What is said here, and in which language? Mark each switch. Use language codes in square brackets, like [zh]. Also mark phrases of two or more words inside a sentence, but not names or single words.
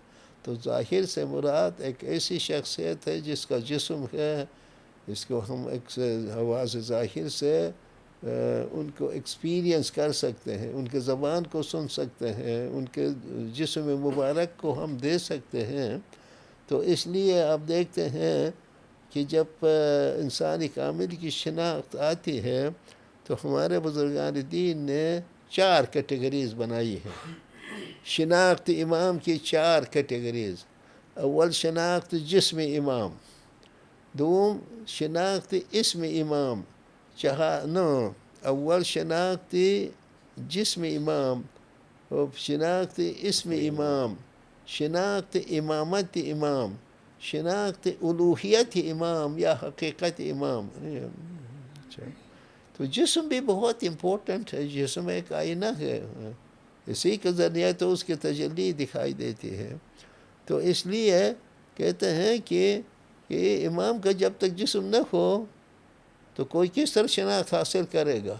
[ur] تو ظاہر سے مراد ایک ایسی شخصیت ہے جس کا جسم ہے، اس کو ہم حواس ظاہر سے ان کو ایکسپیرینس کر سکتے ہیں، ان کے زبان کو سن سکتے ہیں، ان کے جسم مبارک کو ہم دے سکتے ہیں۔ تو اس لیے آپ دیکھتے ہیں کہ جب انسانی کامل کی شناخت آتی ہے تو ہمارے بزرگان دین نے 4 کیٹیگریز بنائی ہیں۔ شناخت امام کی 4 کیٹیگریز۔ اول شناخت جسم امام، دوم شناخت اسم امام، اول شناخت جسم امام، شناخت اسم امام، شناخت امامت امام، شناخت الوہیت امام یا حقیقت امام۔ تو جسم بھی بہت امپورٹنٹ ہے، جسم ایک آئینہ ہے، اسی کے ذریعے تو اس کی تجلی دکھائی دیتی ہے۔ تو اس لیے کہتے ہیں کہ امام کا جب تک جسم نہ ہو تو کوئی کس طرح شناخت حاصل کرے گا؟